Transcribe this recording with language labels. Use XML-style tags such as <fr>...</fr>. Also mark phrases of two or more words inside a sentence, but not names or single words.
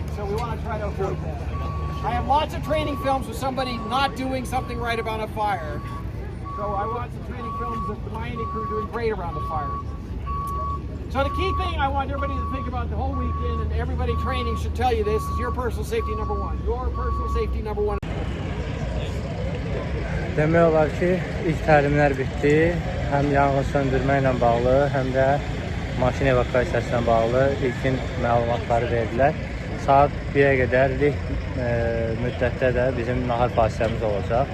<en>So we want to try to avoid that. I have lots of training films with somebody not doing something right about a fire. So I want some training films of the Miami crew doing great around the fire. So the key thing I want everybody to think about the whole weekend, and everybody training should tell you this, is your personal safety number one. Your personal safety number one.</en> <az>Demək olar ki, ilk təlimlər bitdi. Həm yanğın söndürmə ilə bağlı, həm də maşın evakuasiyası ilə bağlı ilkin məlumatları verdilər. Saat 1-ə qədərlik müddətdə də bizim nahar fasiləmiz olacaq.</az>